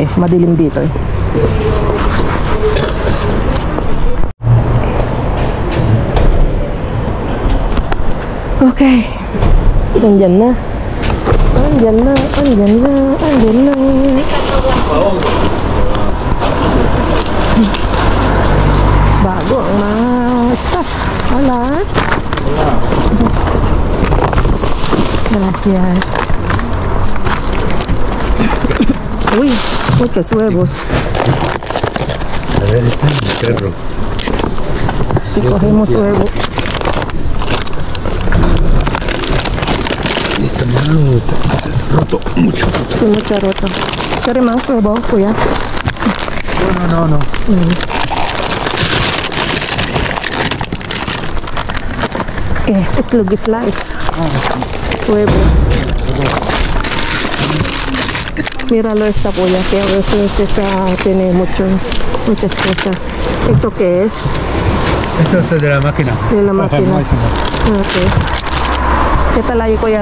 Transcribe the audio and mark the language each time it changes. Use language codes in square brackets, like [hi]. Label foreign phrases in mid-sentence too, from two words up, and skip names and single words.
[tl] Madilim dito eh. Okay. Andyan na. Bago ang mga stuff. Wala. [es] Gracias. Uy, muchos huevos. A ver, está en el perro. Si cogemos huevo. Está malo, roto mucho. Sí, mucho roto. ¿Quiere más huevo, kuya? No. [en] Yes, itlog is life. [es] Huevo. Míralo esta kuya, que a veces tiene muchas cosas. ¿Eso qué es? Eso es de la máquina. De la máquina. Okay. ¿Qué tal ahí, kuya?